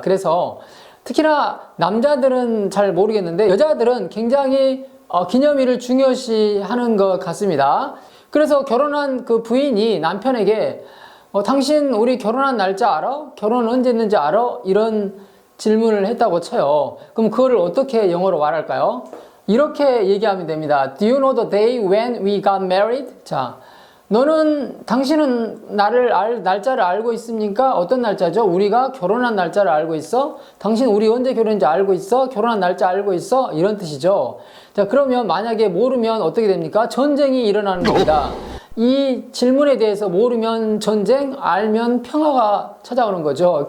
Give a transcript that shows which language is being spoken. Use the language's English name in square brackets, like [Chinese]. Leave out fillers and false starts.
[Korean] 그래서 특히나 남자들은 잘 모르겠는데 여자들은 굉장히 기념일을 중요시하는 것 같습니다. 그래서 결혼한 그 부인이 남편에게 당신 우리 결혼한 날짜 알아? 결혼 언제 했는지 알아? 이런 질문을 했다고 쳐요. 그럼 그거를 어떻게 영어로 말할까요? 이렇게 얘기하면 됩니다. [English] Do you know the day when we got married? [Korean] 자, 당신은 날짜를 알고 있습니까? 어떤 날짜죠? 우리가 결혼한 날짜를 알고 있어? 당신 우리 언제 결혼했는지 알고 있어? 결혼한 날짜 알고 있어? 이런 뜻이죠. 자, 그러면 만약에 모르면 어떻게 됩니까? 전쟁이 일어나는 겁니다. 이 질문에 대해서 모르면 전쟁, 알면 평화가 찾아오는 거죠.